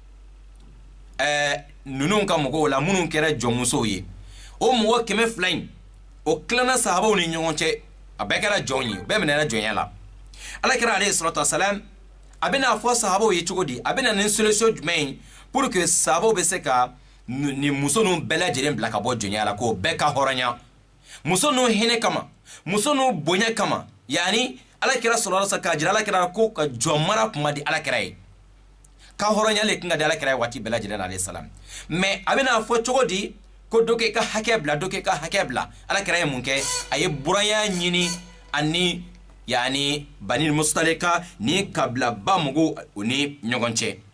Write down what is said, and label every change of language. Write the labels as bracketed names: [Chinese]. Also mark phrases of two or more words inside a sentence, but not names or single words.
[Bambara] ninnu ka mɔgɔw la minnu kɛra jɔnmusow ye o mɔgɔ 200 in o tilana sahabaw ni ɲɔgɔn cɛ a bɛɛ kɛra jɔn ye bɛɛ minɛna jɔnya la ala kira [Arabic] عليه الصلاة والسلام [Bambara] a bɛna fɔ sahabaw ye cogo di a bɛna ni solution jumɛn ye [French] pour que [Bambara] sahabaw bɛ se ka ni muso ninnu bɛɛ lajɛlen bila ka bɔ jɔnya la k'o bɛɛ ka hɔrɔnya muso ninnu hinɛ kama muso ninnu bonya kama yani ala kira [Arabic] صلى الله عليه وسلم [Bambara] k'a jira ala kira ko ka jɔn mara kuma di ala kira ye ka hɔrɔnya le kan ka di ala kira ye waati bɛɛ lajɛlen na [Arabic] عليه السلام [Bambara] mais a bɛna fɔ cogo di ko dɔ kɛ ka hakɛ bila dɔ kɛ ka hakɛ bila ala kira ye mun kɛ a ye buranya ɲini ani yani Bani Mustalika ni kabila ba mɔgɔw o ni ɲɔgɔn cɛ